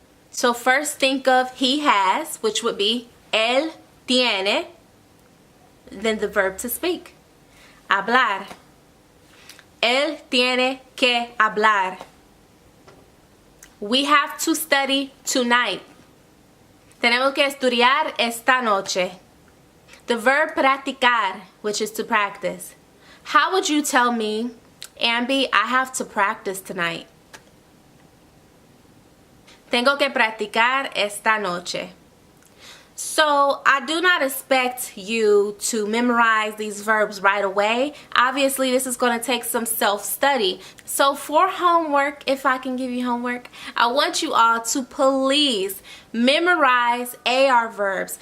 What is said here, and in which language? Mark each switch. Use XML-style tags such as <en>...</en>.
<en>So first think of he has, which would be</en> <es>él tiene,</es> <en>then the verb to speak. Hablar.</en> <es>Él tiene que hablar.</es> <en>We have to study tonight.</en> <es>Tenemos que estudiar esta noche.</es> <en>The verb practicar, which is to practice. How would you tell me, Ambi, I have to practice tonight?</en> <es>Tengo que practicar esta noche.</es> <en>So I do not expect you to memorize these verbs right away. Obviously, this is going to take some self-study. So for homework, if I can give you homework, I want you all to please memorize AR verbs.</en>